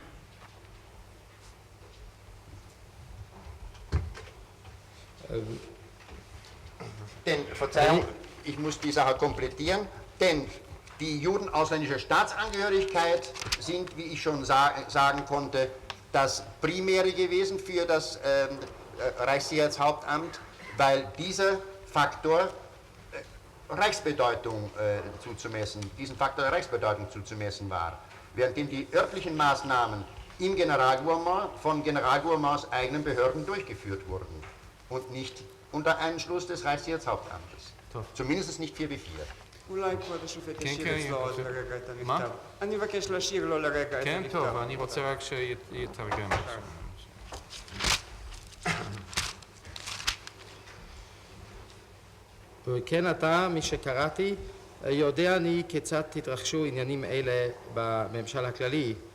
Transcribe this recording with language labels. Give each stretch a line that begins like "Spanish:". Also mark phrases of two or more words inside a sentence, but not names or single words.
German: Denn, Verzeihung, ich muss die Sache komplettieren, denn die Juden ausländischer Staatsangehörigkeit sind, wie ich schon sagen konnte, das Primäre gewesen für das Reichssicherheitshauptamt, weil dieser Faktor Reichsbedeutung diesem Faktor der Reichsbedeutung zuzumessen war. Währenddem die örtlichen Maßnahmen im Generalgouvernement von Generalgouvernements eigenen Behörden durchgeführt wurden und nicht unter Einschluss des Reichssicherheitshauptamtes. Zumindest nicht 4 ב-4.
Hebrew: אולי כבוד השופט כן, ישאיר כן, אצלו עוד פשוט- לרגע את מה? המכתב. אני מבקש להשאיר לו לרגע את כן, המכתב. טוב, אני רוצה רק שיתרגם. וכן אתה, מי שקראתי, יודע אני כיצד תתרחשו עניינים אלה בממשל הכללי.